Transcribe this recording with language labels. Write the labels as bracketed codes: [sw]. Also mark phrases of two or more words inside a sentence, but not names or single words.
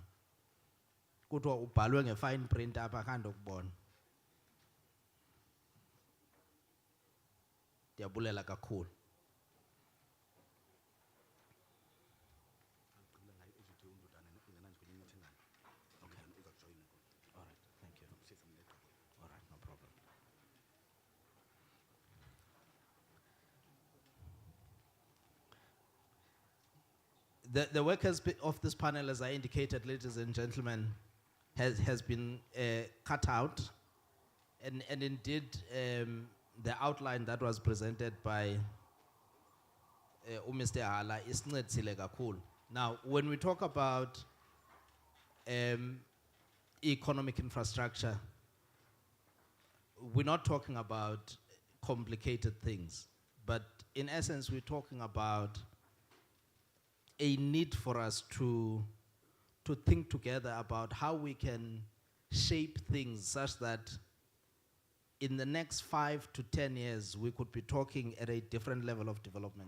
[xh] Kuthiwa ubhalwe nge- [en] fine print [xh] apha akhange ukubona. Ndiyabulela kakhulu. [en] All right, thank you. All right, no problem. The workers of this panel, as I indicated, ladies and gentlemen, has been cut out, and indeed the outline that was presented by Mr. [xh] Hala is ncedisile kakhulu. [en] Now, when we talk about economic infrastructure, we're not talking about complicated things, but in essence, we're talking about a need for us to think together about how we can shape things such that in the next 5 to 10 years, we could be talking at a different level of development.